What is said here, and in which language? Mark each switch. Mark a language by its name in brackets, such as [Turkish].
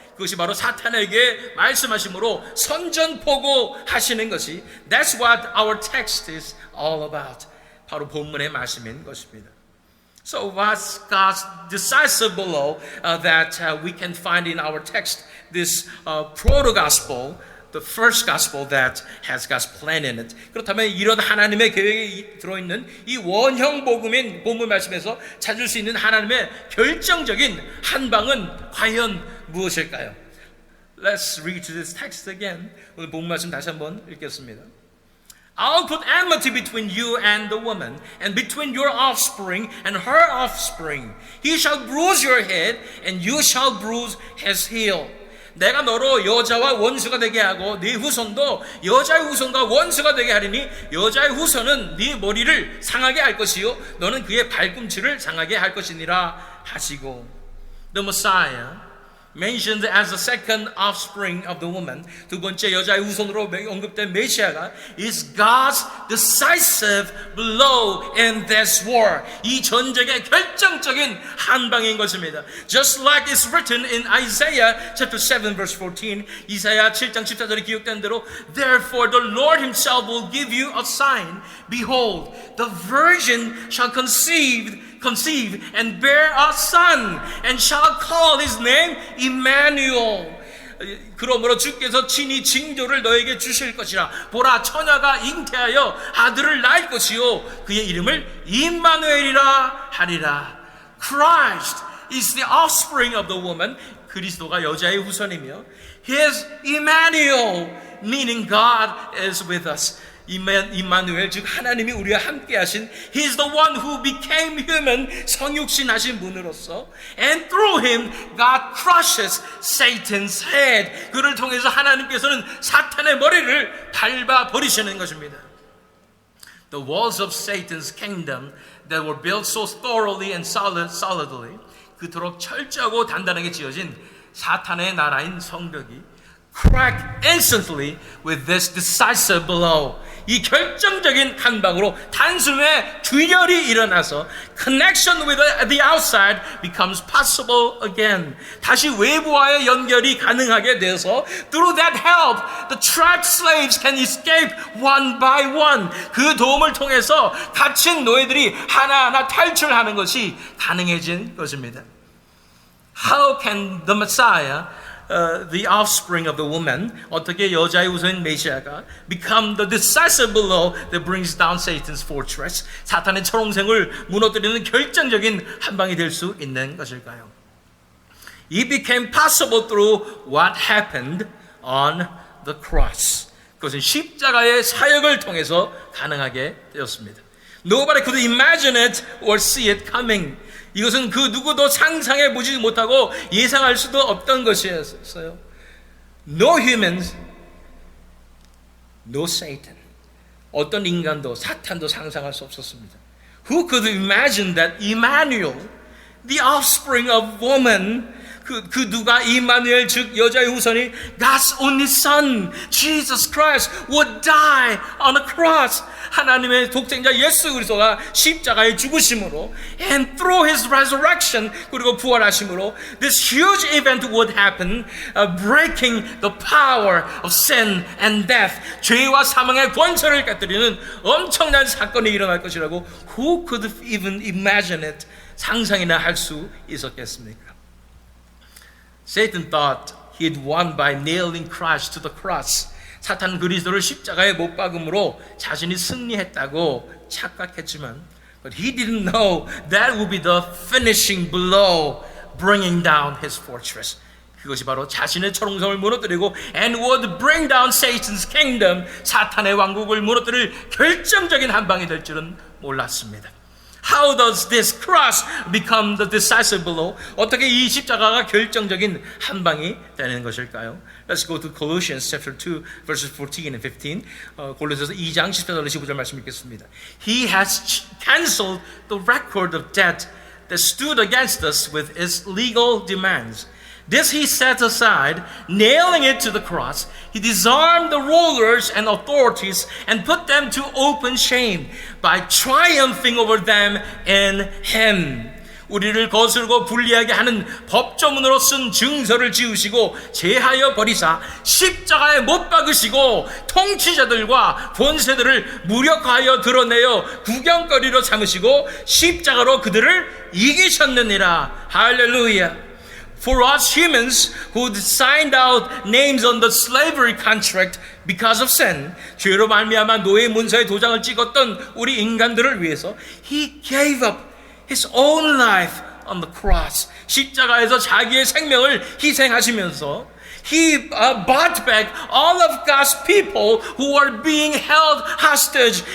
[Korean] 그것이 바로 사탄에게 말씀하심으로 선전포고하시는 것이 [English] That's what our text is all about. [Korean] 바로 본문의 말씀인 것입니다. [English] So what's God's decisive blow that we can find in our text, this proto-gospel, the first gospel that has God's plan in it. [Korean] 그렇다면 이런 하나님의 계획이 들어있는 이 원형 복음인 본문 말씀에서 찾을 수 있는 하나님의 결정적인 한방은 과연 무엇일까요? [English] Let's read this text again. [Korean] 오늘 본문 말씀 다시 한번 읽겠습니다. [English] I'll put enmity between you and the woman, and between your offspring and her offspring. He shall bruise your head, and you shall bruise his heel. [Korean] 내가 너로 여자와 원수가 되게 하고 네 후손도 여자의 후손과 원수가 되게 하리니 여자의 후손은 네 머리를 상하게 할 것이요 너는 그의 발꿈치를 상하게 할 것이니라 하시고 [English] The Messiah mentioned as the second offspring of the woman, [Korean] 두 번째 여자의 후손으로 언급된 메시아가 [English] is God's decisive blow in this war. [Korean] 이 전쟁의 결정적인 한 방인 것입니다. [English] Just like it's written in Isaiah chapter 7 verse 14, [Korean] 이사야 7장 14절에 기록된 대로 [English] Therefore the Lord himself will give you a sign. Behold, the virgin shall conceive and bear a son and shall call his name Emmanuel. [Korean] 그러므로 주께서 친히 징조를 너에게 주실 것이라. 보라, 처녀가 잉태하여 아들을 낳을 것이요 그의 이름을 임마누엘이라 하리라. [English] Christ is the offspring of the woman. [Korean] 그리스도가 여자의 후손이며 [English] His Emmanuel, meaning God is with us. [Korean] 임마누엘, 즉 하나님이 우리와 함께 하신 [English] He is the one who became human, [Korean] 성육신 하신 분으로서 [English] And through him God crushes Satan's head. [Korean] 그를 통해서 하나님께서는 사탄의 머리를 밟아 버리시는 것입니다. [English] The walls of Satan's kingdom that were built so thoroughly and solidly, [Korean] 그토록 철저하고 단단하게 지어진 사탄의 나라인 성벽이 [English] crack instantly with this decisive blow. [Korean] 이 결정적인 한 방으로 단숨에 균열이 일어나서 [English] connection with the outside becomes possible again. [Korean] 다시 외부와의 연결이 가능하게 돼서 [English] through that help, the trapped slaves can escape one by one. [Korean] 그 도움을 통해서 갇힌 노예들이 하나하나 탈출하는 것이 가능해진 것입니다. [English] How can the Messiah, the offspring of the woman, [Korean] 어떻게 여자의 후손인 메시아가 [English] become the decisive blow that brings down Satan's fortress, [Korean] 사탄의 철옹생을 무너뜨리는 결정적인 한 방이 될 수 있는 것일까요? [English] It became possible through what happened on the cross. [Korean] 그것은 십자가의 사역을 통해서 가능하게 되었습니다. [English] Nobody could imagine it or see it coming. [Korean] 이것은 그 누구도 상상해 보지 못하고 예상할 수도 없던 것이었어요. [English] No humans, no Satan. [Korean] 어떤 인간도 사탄도 상상할 수 없었습니다. [English] Who could imagine that Emmanuel, the offspring of woman, [Korean] 그 누가 이마누엘 즉 여자의 후손이 [English] God's only son, Jesus Christ, would die on a cross. [Korean] 하나님의 독생자 예수 그리스도가 십자가에 죽으심으로 [English] and through his resurrection, [Korean] 그리고 부활하심으로 [English] this huge event would happen, breaking the power of sin and death. [Korean] 죄와 사망의 권세를 깨뜨리는 엄청난 사건이 일어날 것이라고 [English] who could even imagine it? [Korean] 상상이나 할 수 있었겠습니까? [English] Satan thought he had won by nailing Christ to the cross. [Korean] 사탄 그리스도를 십자가에 못 박음으로 자신이 승리했다고 착각했지만 [English] but he didn't know that would be the finishing blow, bringing down his fortress. [Korean] 그것이 바로 자신의 철옹성을 무너뜨리고 [English] and would bring down Satan's kingdom, [Korean] 사탄의 왕국을 무너뜨릴 결정적인 한 방이 될 줄은 몰랐습니다. [English] How does this cross become the decisive blow? [Korean] 어떻게 이 십자가가 결정적인 한 방이 되는 것일까요? [English] Let's go to Colossians chapter 2 verses 14 and 15. [Korean] 골로새서 2장 14절 15절 말씀 읽겠습니다. [English] He has canceled the record of debt that stood against us with its legal demands. This he set aside, nailing it to the cross. He disarmed the rulers and authorities and put them to open shame by triumphing over them in him. [Korean] 우리를 거스르고 불리하게 하는 법조문으로 쓴 증서를 지우시고 제하여 버리사 십자가에 못 박으시고 통치자들과 권세들을 무력화하여 드러내어 구경거리로 삼으시고 십자가로 그들을 이기셨느니라. 할렐루야. [English] For us humans who signed out names on the slavery contract because of sin, [Korean] 죄로 말미암아 노예 문서에 도장을 찍었던 우리 인간들을 위해서 [English] He gave up His own life on the cross. [Korean] 십자가에서 자기의 생명을 희생하시면서 [English] He bought back all of God's people who were being held hostage.